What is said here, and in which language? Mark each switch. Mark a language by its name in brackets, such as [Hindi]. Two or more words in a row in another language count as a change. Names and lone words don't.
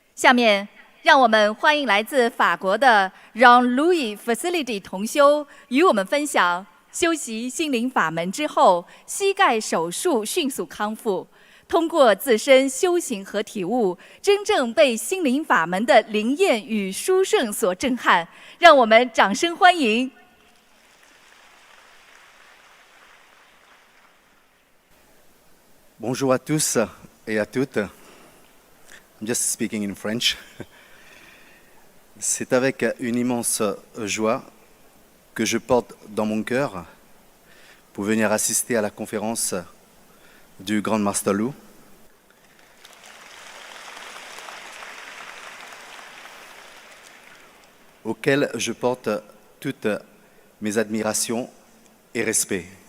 [Chinese] 下面，让我们欢迎来自法国的让 Louis Facility 同修与我们分享修习心灵法门之后，膝盖手术迅速康复，通过自身修行和体悟，真正被心灵法门的灵验与殊胜所震撼。让我们掌声欢迎。 [French] Bonjour à tous et à toutes. [English] I'm just speaking in French. [French] C'est avec une immense joie que je porte dans mon cœur pour venir assister à la conférence du Grand Master Lu. Auquel je porte toutes mes admirations et respect.